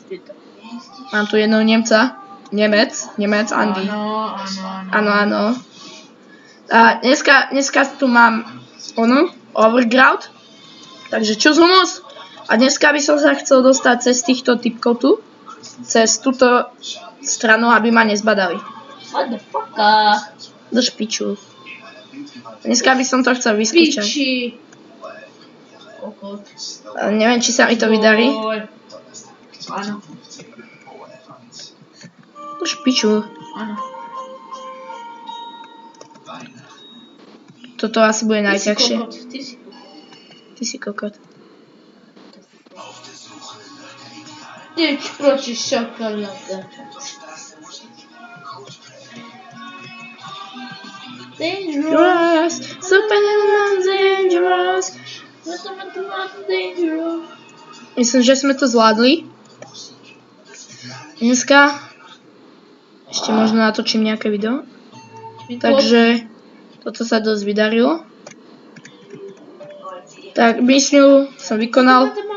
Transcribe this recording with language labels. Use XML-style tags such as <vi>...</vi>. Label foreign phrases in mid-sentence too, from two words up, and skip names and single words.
<sk>Mám tu jedného Nemca. Nemec, Andy. Áno. A dneska tu mám Overground. Takže čus humus. A dneska by som sa chcel dostať cez týchto typkov tu. Cez túto stranu, aby ma nezbadali.</sk> <en>What the fuck?</en> <sk>Drž piču. Dneska by som to chcel vyskúšať. Piči. Kokot. Neviem, či sa mi to vydarí. Áno. Drž piču. Áno. Toto asi bude najťažšie. Ty si kokot. Tyč proti šokoláde. Dangerous. Superman dangerous. Myslím, že sme to zvládli. Dneska ešte možno natočím nejaké video. Takže toto sa dosť vydarilo. Tak misiu som vykonal.</sk>